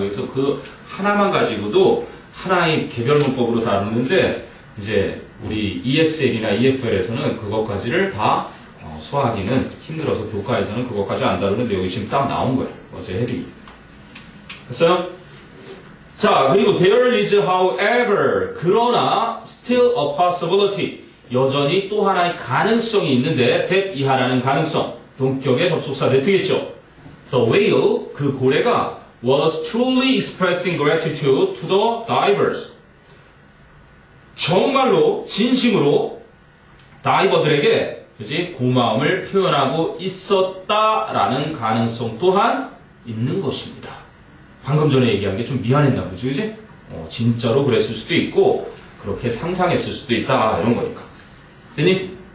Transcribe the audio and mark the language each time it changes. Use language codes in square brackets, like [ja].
[ko] 그래서 그 하나만 가지고도 하나의 개별 문법으로 다루는데 이제 우리 ESL이나 EFL에서는 그것까지를 다 소화하기는 힘들어서 교과에서는 그것까지 안 다루는데 여기 지금 딱 나온 거예요. 어제 헤비. 됐어요? 자, 그리고 [en] there is however [ko] 그러나 [en] still a possibility [ko] 여전히 또 하나의 가능성이 있는데 that 이하라는 가능성 동격의 접속사 that겠죠. [en] The whale [ko] 그 고래가 [en] was truly expressing gratitude to the divers [ko] 정말로 진심으로 다이버들에게 그치? 고마움을 표현하고 있었다라는 가능성 또한 있는 것입니다. 방금 전에 얘기한 게 좀 미안했나 보지, 그지? 진짜로 그랬을 수도 있고 그렇게 상상했을 수도 있다 이런 거니까. 됐니?